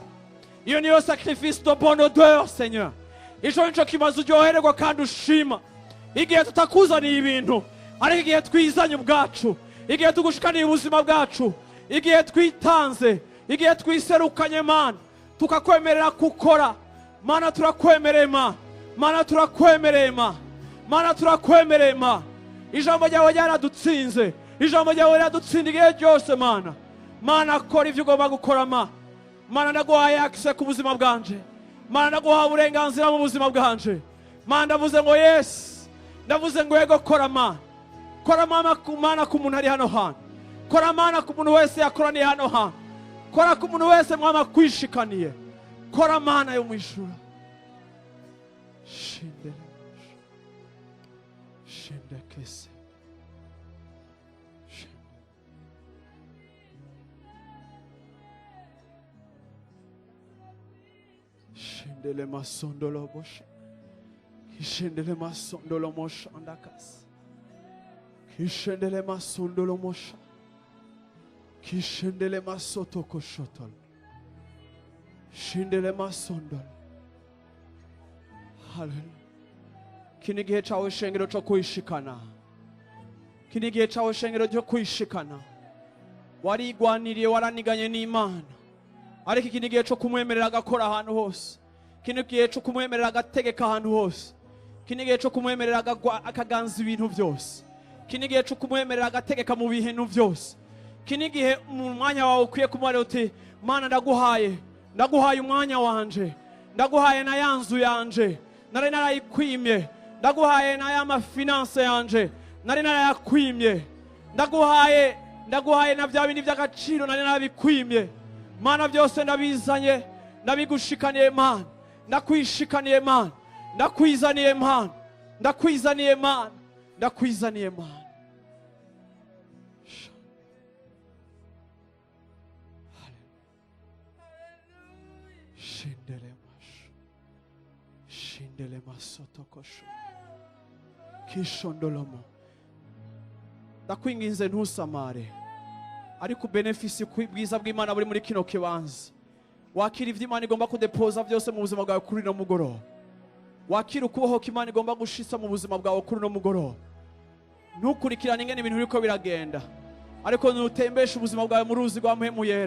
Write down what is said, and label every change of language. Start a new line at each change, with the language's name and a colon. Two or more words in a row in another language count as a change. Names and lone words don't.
Rundi: Iyo niyo
French: sacrifice de bonne odeur Seigneur.
Rundi: Ico nico kimaze uryohererwa kandi ushima. Igihe tutakuzaniye ibintu. Ariko igihe twizanye ubwacu. Igihe tugushikaniye ubuzima bwacu. Igihe twitanze. Igihe twiserukanye Mana. Tukakwemerera gukora. Mana turakwemereye Mana. Mana turakwemereye Mana. Mana turakwemereye Mana. Ijambo ryawe ryaradutsinze. Ijambo ryawe riradutsinda igihe ryose Mana. Mana kora ivyo ugomba gukora Mana. Mana ndaguhaye access ku buzima bwanje. Mana ndaguhaye uburenganzira mu buzima bwanje. Mana ndavuze ngo yes. Ndavuze ngo yego kora Mana. Kora Mana ku muntu ari hano hantu. Kora Mana ku muntu wese yakoraniye hano hantu. Kora ku muntu wese mwama kwishikaniye. Kora Mana yo mwishura. Shinde. Shinde kese. Shindele masondolo bosha. Kishindele masondolo mosha andakas. Kishindele masondolo mosha. Kishindele masoto koshotol. Shindele masondolo. Hallelujah. Kini gihe cawe shengero cyo kwishikana. Kini gihe cawe shengero cyo kwishikana. Warigwaniriye waraniganye n'Imana. Ariko iki ni gihe cyo kumwemerera agakora ahantu hose. Kino gihe cyo kumwemerera agategeka ahantu hose. Kino gihe cyo kumwemerera akaganza ibintu byose. Kino gihe cyo kumwemerera agategeka mu bintu byose. Kino gihe mu mwanya wawe ukwiye kumara uti Mana ndaguhaye umwanya wanje. Ndaguhaye na yanzu yanje. Nari narayikwimye. Ndaguhaye na ya mafinance yanje. Nari narayakwimye. Ndaguhaye na bya bindi by'agaciro nari narabikwimye. Mana byose ndabizanye. Ndabigushikaniye Mana. Ndakwishikaniye Mana. Ndakwizaniye Mana. Ndakwizaniye Mana. Ndakwizaniye Mana. Shindele masho. Shindele masoto kosho. Kishondolomo. Ndakwinginze ntusamare. Ariko benefisi bwiza bw'Imana buri muri kino kibanza. Wakira ivyo Imana igomba kudepoza byose mu buzima bwawe kuri no mugoroba. Wakira ukubaho k'Imana igomba gushitsa mu buzima bwawe kuri no mugoroba. Ntukurikirane ingene ibintu biriko biragenda. Ariko nutembesha ubuzima bwawe mu ruzi rwa mpemu yera.